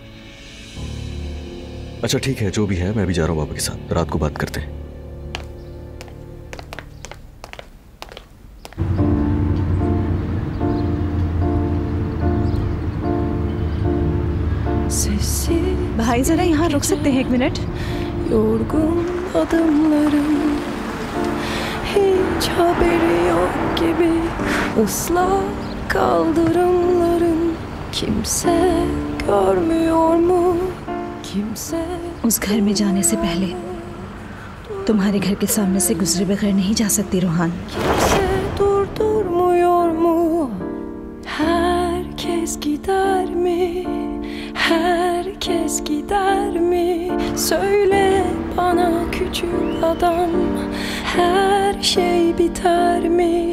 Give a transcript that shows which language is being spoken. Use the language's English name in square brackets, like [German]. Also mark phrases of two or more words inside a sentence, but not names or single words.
[Hindi] अच्छा ठीक है, जो भी है मैं भी जा रहा हूँ बाबा के साथ, रात को बात करते हैं। भाई जरा यहाँ रुक सकते हैं 1 मिनट? [Turkish] Yorgun adımlarım hiç haberi yok gibi ıslak kaldırımların kimse görmüyor mu kimse। [Hindi] उस घर में जाने से पहले तुम्हारे घर के सामने से गुजरे बगैर नहीं जा सकती रोहान। [Turkish] Kimse dur gider mi? Herkes gider mi? Söyle bana küçük adam, her şey biter mi?